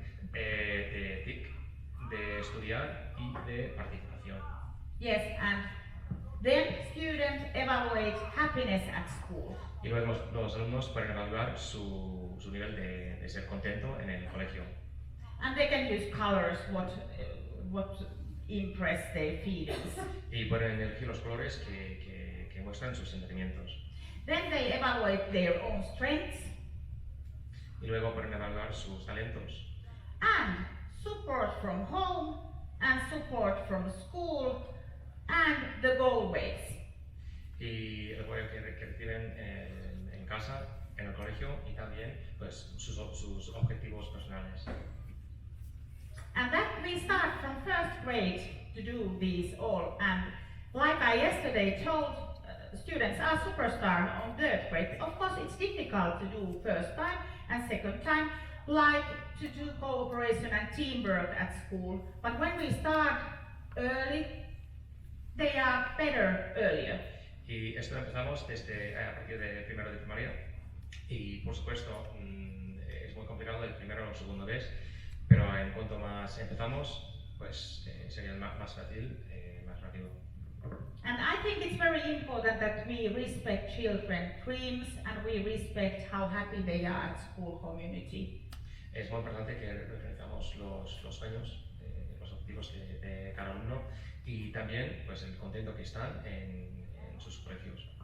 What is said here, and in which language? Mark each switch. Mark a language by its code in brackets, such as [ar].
[es] De TIC, de estudiar y de participación. [en] Yes, and then students evaluate happiness at school. [es] Y luego los alumnos pueden evaluar su nivel de ser contento en el colegio. [en] And they can use colors, what impress their feelings. [es] Y pueden elegir los colores que muestran sus sentimientos. [en] Then they evaluate their own strengths. [es] Y luego pueden evaluar sus talentos. [en] And support from home, and support from school, and the goalways. [es] Y el apoyo que reciben en casa, en el colegio y también pues, sus objetivos personales. [en] And that we start from first grade to do these all. And like I yesterday told, students are superstar on third grade. Of course, it's difficult to do first time and second time, like to do cooperation and teamwork at school. But when we start early, they are better earlier. [es] Y esto lo empezamos a partir de primero de primaria y por supuesto es muy complicado el primero o el segundo mes, pero en cuanto más empezamos, pues sería más fácil, más rápido. [en] And I think it's very important that we respect children's dreams and we respect how happy they are at school community. [es] Es muy importante que reconozcamos los sueños, los objetivos de cada alumno y también pues, el contento que están en sus colegios.